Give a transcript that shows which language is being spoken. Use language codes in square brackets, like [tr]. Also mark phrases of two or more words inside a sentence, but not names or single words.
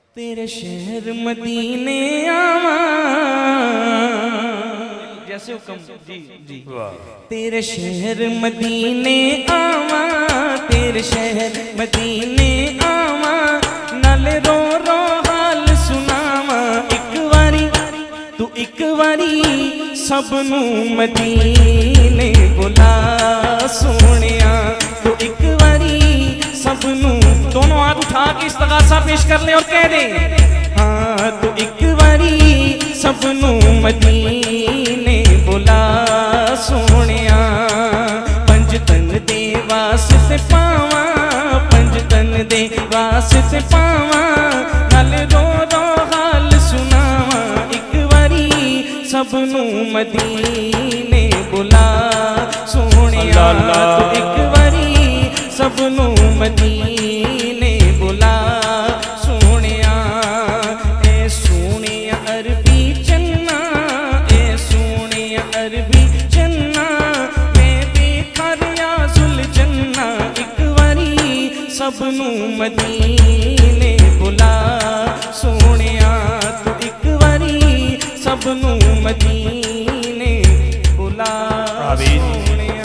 [pa] تیرے شہر مدینے آواں جیسے حکم جی جی تیرے شہر مدینے آواں تیرے شہر مدینے آواں نال رو رو حال سناواں ایک واری سب نو مدینے بلا سونیا تو ایک واری سب نو [ur] دونوں ہاتھ اٹھا کے استغاثہ پیش کر لیں اور کہہ دیں ہاں تو ایک [pa] واری سب نو مدینے بلا سونیا پنج تن دے واسطے پاواں پنج تن دے واسطے پاواں نال رو رو حال سناواں ایک واری سب نو مدینے بلا سونیا تو ایک واری سب نو مدینے بلا سونیا اے سونیا عربی چنا اے سونیا عربی چنا میں دیکھا ریاض الجنہ ایک واری سب نو مدینے بلا سونیا تو ایک واری سب نو مدینے بلا سونیا